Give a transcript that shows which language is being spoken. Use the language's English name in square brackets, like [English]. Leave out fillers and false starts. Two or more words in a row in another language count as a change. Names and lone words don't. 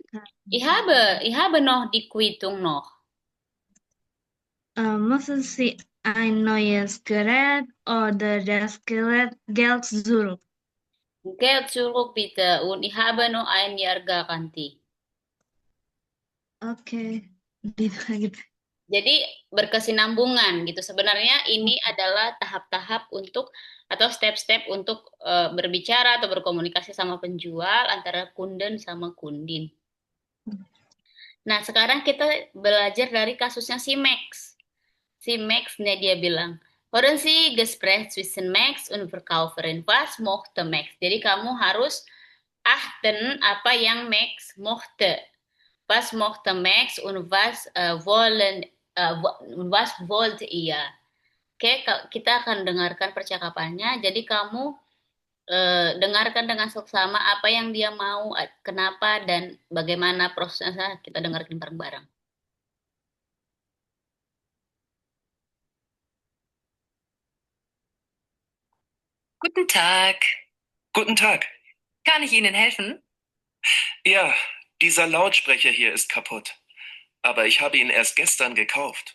[German] Ich habe noch die Quittung noch. Müssen Sie ein neues Gerät oder das Geld zurück? Geld zurück bitte und ich habe noch ein Jahr Garantie. [Indonesian] Oke, gitu. Jadi berkesinambungan gitu. Sebenarnya ini adalah tahap-tahap untuk atau step-step untuk berbicara atau berkomunikasi sama penjual antara kunden sama kundin. Nah, sekarang kita belajar dari kasusnya si Max. Si Max nih dia bilang, [German] Hören Sie Gespräch zwischen Max und Verkäuferin. Was mochte Max? [Indonesian] Jadi kamu harus achten apa yang Max mochte. [German] Was mochte Max und was wollte ihr? [Indonesian] Oke, kita akan dengarkan percakapannya. Jadi kamu dengarkan dengan seksama apa yang dia mau, kenapa, dan bagaimana prosesnya. Kita dengarkan bareng-bareng. [German] Guten Tag. Guten Tag. Kann ich Ihnen helfen? Ja, dieser Lautsprecher hier ist kaputt. Aber ich habe ihn erst gestern gekauft.